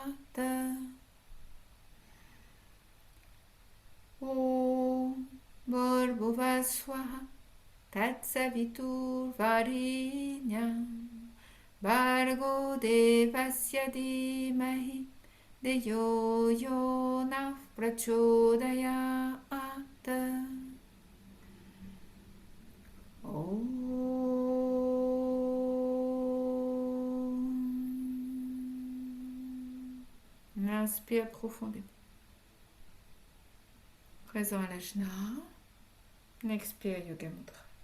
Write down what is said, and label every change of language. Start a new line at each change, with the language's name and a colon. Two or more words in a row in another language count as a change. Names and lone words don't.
Sanskrit: ॐ भुवः स्वः तत्सवितुर् वरेण्यं भर्गो देवस्य धीमहि धियो यो नः प्रचोदयात्.
French: On inspire profondément. Présent à l'ajna. On expire Yoga Mudra.